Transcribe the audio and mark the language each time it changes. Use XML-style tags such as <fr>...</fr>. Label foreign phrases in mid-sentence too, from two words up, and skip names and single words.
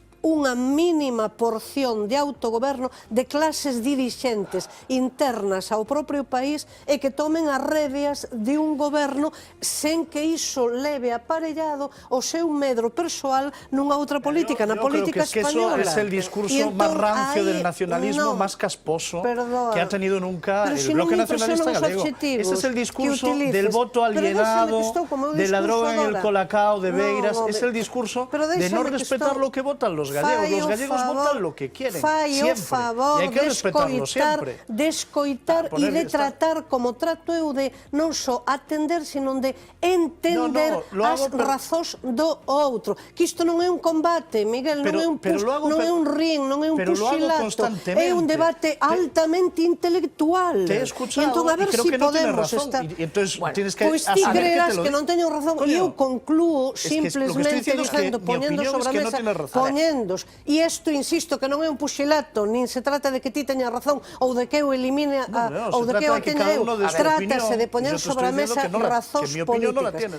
<gl>unha mínima porción de autogoberno de clases dirixentes internas ao propio país e que tomen as rédeas de un goberno sen que iso leve aparellado o seu medro persoal nunha outra política, na política española.</gl> <es>Yo creo que es el discurso más rancio del nacionalismo, más casposo que ha tenido nunca el bloque nacionalista gallego. Este es el discurso del voto alienado, de la droga en el colacao, de Beiras. Es el discurso de no respetar lo que votan los gallegos. Los gallegos votan lo que quieren, siempre. Y hay que respetarlo siempre.</es> <gl>De escoitar e de tratar como trato eu de non só atender, sino de entender as razóns do outro. Que isto non é un combate, Miguel, non é un ring, non é un puxilato, é un debate altamente intelectual.</gl> <es>Te he escuchado y creo que no tienes razón. Y entonces tienes que</es> <gl>pois ti creerás que non teño razón e eu conclúo simplemente dizendo, poñendo sobre a mesa, poñendos. E isto, insisto, que non é un puxilato, nin se trata de que ti teñas razón ou de que eu elimine ou de que eu teña eu. Trátase de poñer sobre a mesa razóns políticas.</gl>